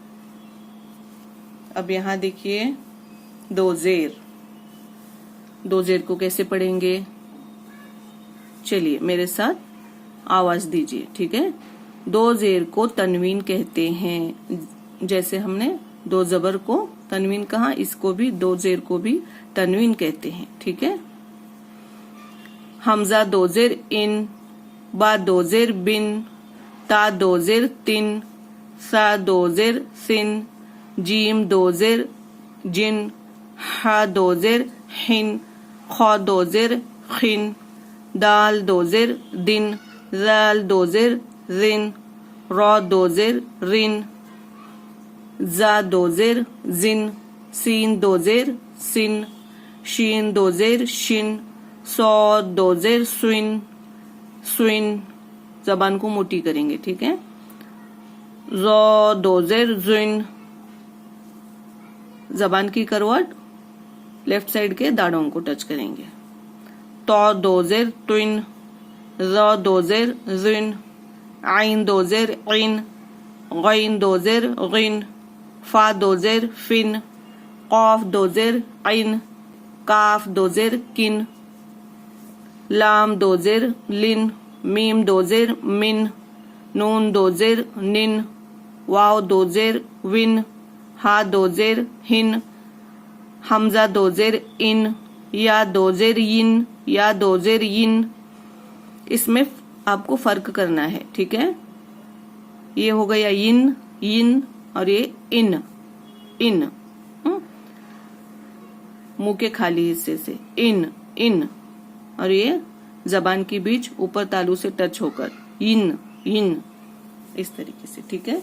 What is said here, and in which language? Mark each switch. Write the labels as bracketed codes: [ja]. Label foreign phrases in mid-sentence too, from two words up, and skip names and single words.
[ur] اب یہاں دیکھیے دو زیر کو کیسے پڑھیں گے, چلیے میرے ساتھ آواز دیجیے, ٹھیک ہے. دو زیر کو تنوین کہتے ہیں, جیسے ہم نے دو زبر کو تنوین کہا, اس کو بھی دو زیر کو بھی تنوین کہتے ہیں, ٹھیک ہے. حمزہ دو زیر ان با دو زیر بن تا دو زیر تن سا دو زیر سن جیم دو زیر جن ہا دو زیر ہن خا دو زیر خن دال دو زیر دن زال دو زیر زن را دو زیر رن زا دو زیر زن سین دو زیر سن شین دو زیر شن صاد دو زیر سوین سوین زبان کو موٹی کریں گے, ٹھیک ہے. زو دو زیر زن زبان کی کروٹ لیفٹ سائڈ کے داڑوں کو ٹچ کریں گے. تو دو زیر توین ز دو زیر زن عین دو زیر عین غین دو زیر غین فا دو زیر فن قاف دو زیر عین کاف دو زیر کن لام دو زیر لن میم دو زیر من نون دو زیر نن واو دو زیر ون ہا دو زیر ہن حمزہ دو زیر ان یا دو زیر ین یا دو زیر ین. اس میں آپ کو فرق کرنا ہے, ٹھیک ہے. یہ ہو گیا ین ین اور یہ ان ان منہ کے خالی حصے سے ان ان اور یہ زبان کی بیچ اوپر تالو سے ٹچ ہو کر ین ین اس طریقے سے, ٹھیک ہے.